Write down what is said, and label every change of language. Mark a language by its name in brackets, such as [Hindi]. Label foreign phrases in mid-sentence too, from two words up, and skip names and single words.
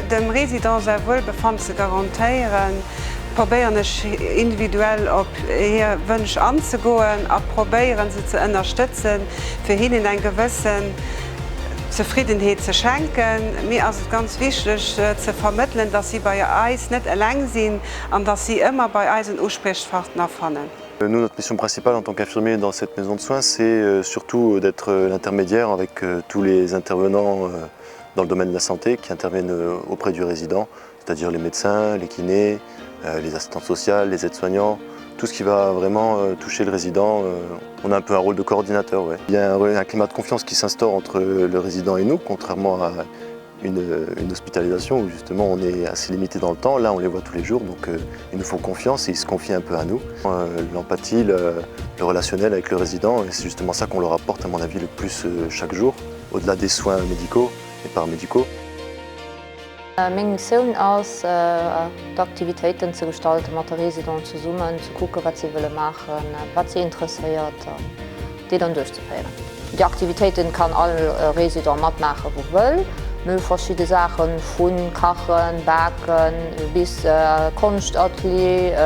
[German] Dem Resident sein Wohlbefinden zu garantieren, probiere ich individuell auf ihre Wünsche anzugehen und probieren sie zu unterstützen, für ihnen einen gewissen Zufriedenheit zu schenken. Mir ist es ganz wichtig zu vermitteln, dass sie bei uns nicht allein sind und dass sie immer bei uns einen Ansprechpartner finden. [French] Nous, notre mission principale en tant qu'infirmier dans cette maison de soins, c'est surtout d'être l'intermédiaire avec tous les intervenants dans le domaine de la santé qui interviennent auprès du résident, c'est-à-dire les médecins, les kinés, les assistantes sociales, les aides-soignants, tout ce qui va vraiment toucher le résident. On a un peu un rôle de coordinateur. Ouais. Il y a un climat de confiance qui s'instaure entre le résident et nous, contrairement à une hospitalisation où justement on est assez limité dans le temps. Là on les voit tous les jours, donc ils nous font confiance et ils se confient un peu à nous. L'empathie, le relationnel avec le résident, et c'est justement ça qu'on leur apporte à mon avis le plus chaque jour, au-delà des soins médicaux et paramédicaux. [German] Meine Mission ist, Aktivitäten zu gestalten, mit den Residenten zusammen, zu gucken, was sie machen wollen, was sie interessiert, die dann durchzuführen. Die Aktivitäten kann alle Residenten mitmachen, die wollen. Mit verschiedenen Sachen, von Kochen, Backen bis Kunstatelier.